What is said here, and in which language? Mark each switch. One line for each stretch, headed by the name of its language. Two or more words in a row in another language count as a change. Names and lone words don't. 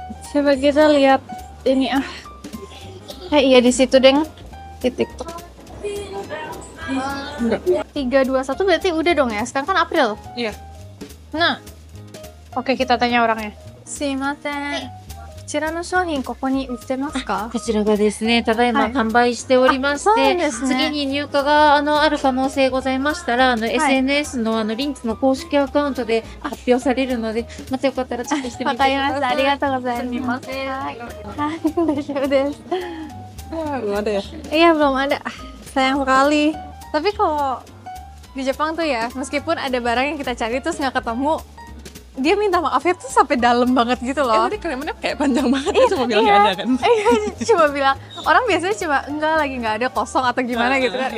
Indonesian: Coba kita lihat ini iya di situ deng, di TikTok. 321 berarti udah dong ya. Sekarang kan April. Iya. Nah, oke kita tanya orangnya.
Japanese: Sumimasen. こちらの商品ここに売ってますか？こちらがですね、ただいまはい販売しておりましあそうなんて、ですね次に入荷がある可能性ございましたら、SNS のリンクの公式アカウントで発表されるので、またよかったらチェックしてみてください。わかりました。ありがとうございます。すみません。はい、大丈夫です。
Indonesian: Belum ada ya? Iya belum ada. Sayang sekali. Tapi kalau di Jepang tuh ya, meskipun ada barang yang kita cari terus nggak ketemu, dia minta maafnya tuh sampai dalam banget gitu loh. Tadi kalimatnya kayak panjang banget ya, cuma bilang nggak ada kan? Iya, cuma bilang, orang biasanya cuma enggak lagi nggak ada, kosong atau gimana gitu kan.